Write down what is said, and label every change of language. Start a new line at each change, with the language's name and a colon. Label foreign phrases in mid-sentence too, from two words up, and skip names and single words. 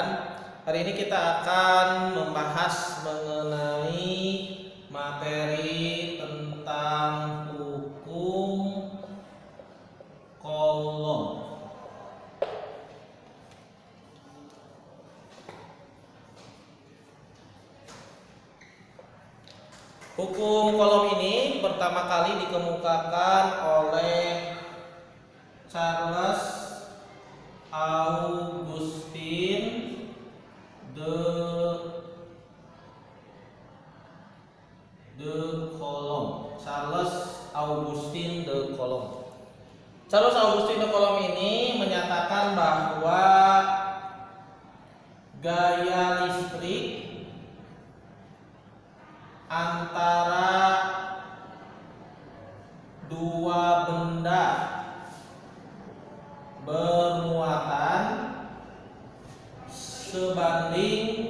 Indonesian: Hari ini kita akan membahas mengenai materi tentang hukum kolom. Hukum kolom ini pertama kali dikemukakan oleh Charles Augustin de Coulomb. Charles Augustin de Coulomb. Charles Augustin de Coulomb ini menyatakan bahwa gaya listrik antara dua benda bermuatan sebanding